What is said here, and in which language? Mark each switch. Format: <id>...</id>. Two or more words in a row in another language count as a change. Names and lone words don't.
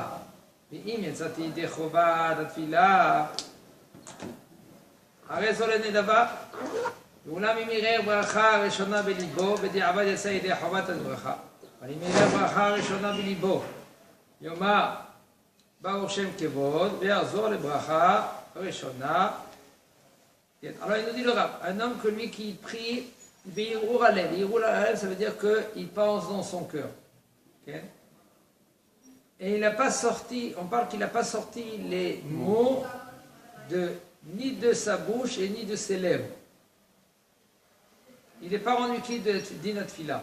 <he>ואם יצאתי ידי חובת התפילה, הרי זו לנדבה. ואולם אם יראה ברכה הראשונה בליבו, בדיעבד יצא ידי חובת הברכה. אבל אם יראה ברכה הראשונה בליבו, יאמר ברוך שם כבוד, ויחזור לברכה הראשונה.</he> <fr>Alors il nous dit le Rav, un homme que lui qui prie,</fr> <he>בהרהור הלב. בהרהור הלב,</he> <fr>ça veut dire qu'il pense dans son cœur. Okay? Et il n'a pas sorti, on parle qu'il n'a pas sorti les mots ni de sa bouche et ni de ses lèvres. Il n'est pas rendu quitte de</fr> <he>דינת תפילה.</he>